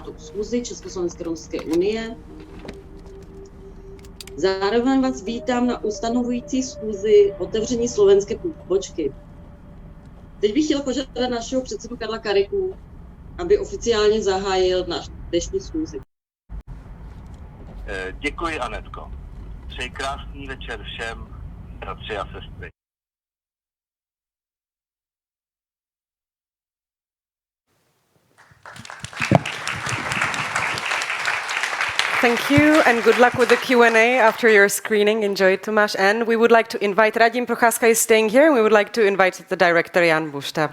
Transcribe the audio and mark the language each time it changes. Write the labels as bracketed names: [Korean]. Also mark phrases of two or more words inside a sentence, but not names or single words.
[Czech] schůzi Československé romské unie. Zároveň vás vítám na ustanovující schůzi otevření slovenské pobočky. Teď bych chtěl požádat našeho předsedu Karla Kariku, aby oficiálně zahájil náš dnešní schůzi. Děkuji, Anetko. Přeji krásný večer všem, bratři a sestry. [English] Thank you and good luck with the Q&A after your screening. Enjoy it, Tomáš. And we would like to invite, Radim Procházka is staying here, and we would like to invite the director, Jan Bušta.